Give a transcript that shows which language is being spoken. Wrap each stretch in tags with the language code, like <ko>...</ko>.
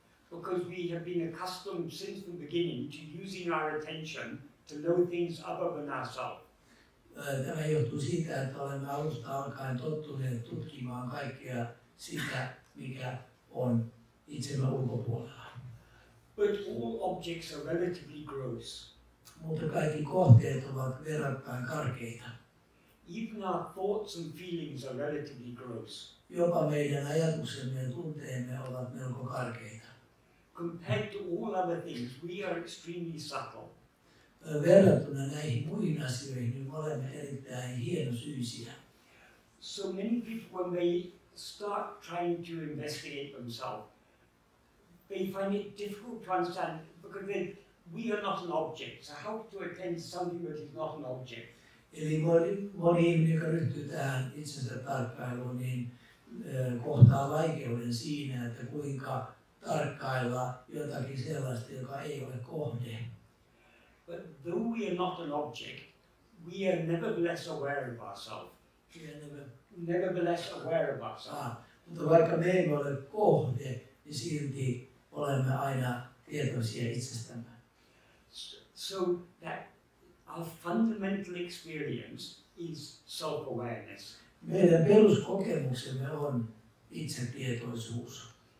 <en>Because we have been accustomed since the beginning to using our attention to know things other than ourselves.</en> <fi>Tämä johtuu siitä, että olemme alusta alkaen tottuneet tutkimaan kaikkea sitä, mikä on itsemme ulkopuolella.</fi> <en>But all objects are relatively gross.</en> <fi>Mutta kaikki kohteet ovat verrattain karkeita.</fi> <en>Even our thoughts and feelings are relatively gross.</en> <fi>Jopa meidän ajatuksemme ja tunteemme ovat melko karkeita.</fi> <en>Compared to all other things, we are extremely subtle.</en> <fi>Verrattuna näihin muihin asioihin, niin me olemme erittäin hienosyisiä.</fi> <en>So many people, when they start trying to investigate themselves, they find it difficult to understand because we are not an object. So how to attend to something that is not an object?</en> <fi>Eli moni ihminen, joka ryhtyy tähän itsensä tarkkailuun, niin kohtaa vaikeuden siinä, että kuinka tarkkailla jotakin sellaista, joka ei ole kohde.</fi> <en>But though we are not an object, we are nevertheless aware of ourselves. Nevertheless aware of ourselves.</en> <fi>Mutta vaikka me emme ole kohde, niin silti olemme aina tietoisia itsestämme.</fi> <en>So that our fundamental experience is self-awareness.</en> <fi>Meidän peruskokemuksemme on itsetietoisuus.</fi>